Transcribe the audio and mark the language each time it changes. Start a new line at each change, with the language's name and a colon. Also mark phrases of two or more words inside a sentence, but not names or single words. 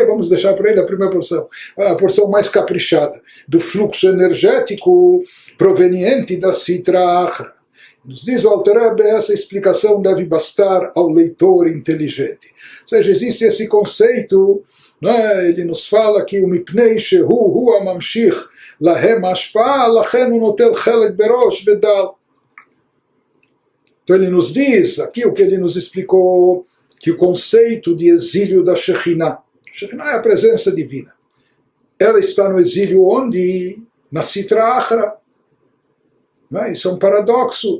Portuguese: Vamos deixar para ele a primeira porção, a porção mais caprichada do fluxo energético proveniente da Sitra Achra. Nos diz o Alter Rebbe, essa explicação deve bastar ao leitor inteligente. Ou seja, existe esse conceito, né? Ele nos fala que o
Hebrew: מפני שהוא הוא ממשיך להם השפע לכן נוטל חלק בראש ודל.
Portuguese: Então ele nos diz, aqui o que ele nos explicou, que o conceito de exílio da Shekhinah, Shekhinah é a presença divina, ela está no exílio onde? Na Sitra Achra. Isso é um paradoxo.